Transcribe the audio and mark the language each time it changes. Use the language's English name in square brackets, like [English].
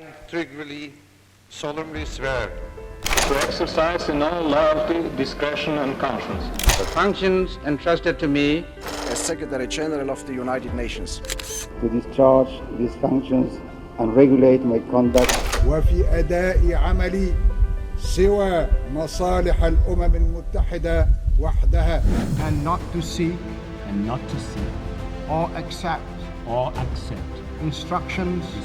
[English] integrally, solemnly swear to exercise in all loyalty, discretion and conscience the functions entrusted to me as Secretary General of the United Nations, to discharge these functions and regulate my conduct [Arabic] وفي أداء عملي سوى مصالح الأمم المتحدة وحدها [English] and not to seek or accept instructions